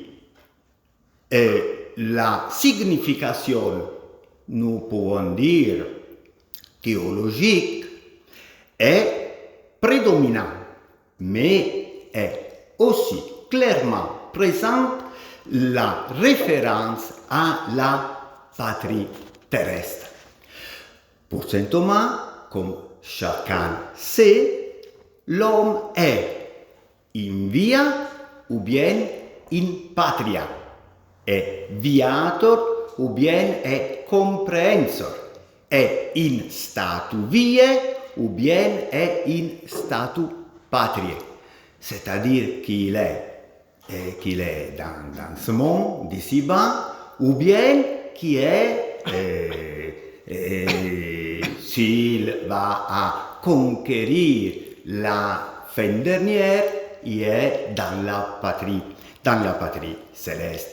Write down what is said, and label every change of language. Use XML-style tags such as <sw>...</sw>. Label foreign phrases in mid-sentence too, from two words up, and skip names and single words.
<fr>Et la signification, nous pouvons dire, théologique, est prédominante, mais est aussi clairement présente la référence à la patrie terrestre. Pour saint Thomas, comme chacun sait, l'homme est</fr> <la>in via</la> <fr>ou bien in patria, est viator ou bien est comprehensor, est</fr> <la>in statu viae</la> <fr>ou bien est</fr> <la>in statu patriae,</la> <fr>c'est-à-dire qu'il est dans ce monde d'ici-bas, ou bien qui est, s'il va à conquérir la fin dernière, il est dans la patrie céleste.</fr>